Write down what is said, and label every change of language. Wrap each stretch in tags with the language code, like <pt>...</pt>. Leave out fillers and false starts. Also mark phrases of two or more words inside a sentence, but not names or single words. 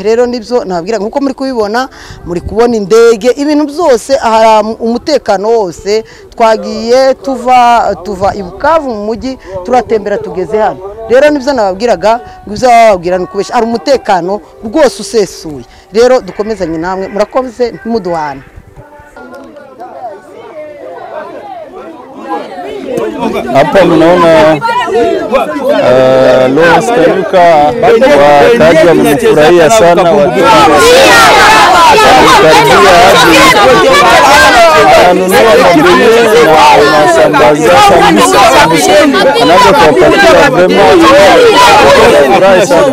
<rw>Rero nibyo nababwira nkuko muri kubibona, muri kubona indege, ibintu byose ahara umutekano wose. Twagiye tuva i Bukavu mu mujyi turatembera tugeze hano. Rero nibyo nababwiraga, ngibyo bababwira n'ukubesha, ari umutekano rwose usesuye. Rero dukomezanye namwe, murakoze ntimuduhane.</rw> <sw>Hapa mnaona Lawrence Kanyuka wakaji wamefurahia sana, wakiwa wananunua mabele na masambaza anaanza kuwapatia furahi sana.</sw>